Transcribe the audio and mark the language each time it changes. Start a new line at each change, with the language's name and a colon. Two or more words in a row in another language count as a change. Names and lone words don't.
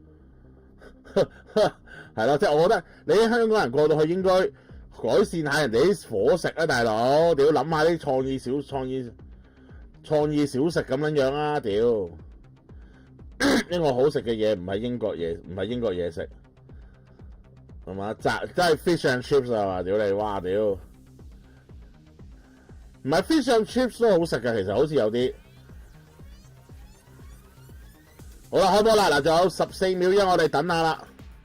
Cantonese: 係咯，即係我覺得你啲香港人過到去應該改善下人哋啲伙食啊，大佬！屌諗下啲創意小食咁樣樣啊！屌，英國好食嘅嘢唔係英國嘢食，係嘛？真係
English: fish and chips
Cantonese: 啊嘛！屌你，哇屌！唔係
English: fish and chips
Cantonese: 都好食嘅，其實好似有啲。好啦，開波啦！嗱，仲有14秒啫，我哋等下啦。